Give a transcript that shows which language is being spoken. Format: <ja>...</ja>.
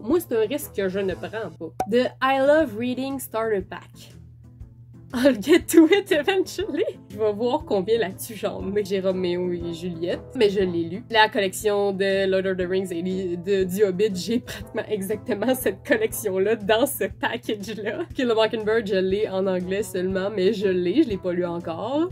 <fr>Moi, c'est un risque que je ne prends pas.</fr> <en>The I Love Reading Starter Pack. I'll get to it eventually.</en> <fr>Je vais voir combien là-dessus j'en mets. J'ai Roméo et Juliette, mais je l'ai lu. La collection de Lord of the Rings et du Hobbit, j'ai pratiquement exactement cette collection-là dans ce package-là. Kill the Mockingbird, je l'ai en anglais seulement, mais je l'ai pas lu encore.</fr>